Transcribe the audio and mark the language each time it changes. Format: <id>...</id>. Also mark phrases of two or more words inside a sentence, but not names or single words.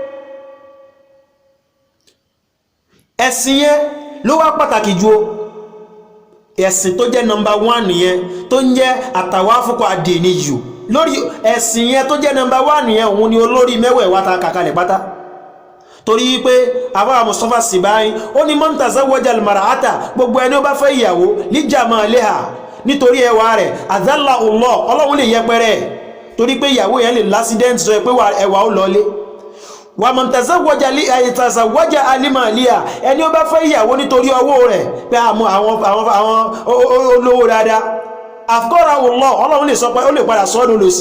<yo>Ẹ̀sìn yẹn ló wá pàtàkì jù o. Ẹ̀sìn tó jẹ́ number 1 nìyẹn, tó ń jẹ́</yo> <ar>التوافق الديني.</ar> <yo>Lórí ẹ̀sìn yẹn tó jẹ́ number 1 nìyẹn, òun ni olórí mẹ́wẹ̀ẹ̀wá ta kàkalẹ̀ pátá. Torí pé àbá Mustapha Sibai ó ní</yo> <ar>من تزوج المرأة,</ar> <yo>gbogbo ẹni ó bá fẹ́ ìyàwó</yo> <ar>لجمالها,</ar> <yo>nítorí ẹwà rẹ̀,</yo> <ar>أذله الله,</ar> <yo>Ọlọ́run lè yẹpẹrẹ, torí pé ìyàwó yẹn lè l'accident sọ pé ẹwà ó lọlé.</yo> <ar>ومن تزوج لمالها,</ar> <yo>ẹni ó bá fẹ́ ìyàwó nítorí owó rẹ̀, pé àwọn olówó dáadáa,</yo> <ar>أفقره الله,</ar> <yo>Ọlọ́run lè sọ pé ó lè padà sọ́dún lòsì.</yo>